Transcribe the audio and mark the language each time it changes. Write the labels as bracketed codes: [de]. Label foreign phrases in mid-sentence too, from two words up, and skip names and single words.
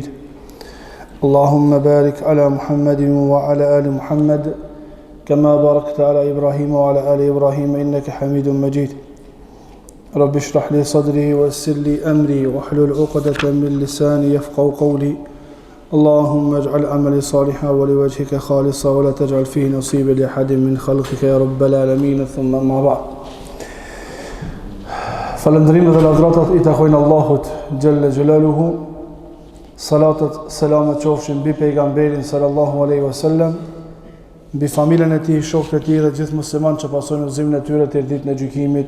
[ar] اللهم بارك على محمد وعلى آل محمد كما باركت على إبراهيم وعلى آل إبراهيم إنك حميد مجيد رب اشرح لي صدري ويسر لي أمري واحلل عقدة من لساني يفقهوا قولي اللهم اجعل عملي صالحا ولوجهك خالصا ولا تجعل فيه نصيبا لأحد من خلقك يا رب العالمين ثم ما بعد [sq] Falëndrimet dhe lavdratat I takojnë Allahut Gjelle Gjelaluhu. Salatat, selamet qofshin mbi pejgamberin [ar] صلى الله عليه وسلم, [sq] mbi familjen e tij, shokët e tij dhe gjithë muslimanë që pasojnë udhëzimin e tyre deri ditën e gjykimit.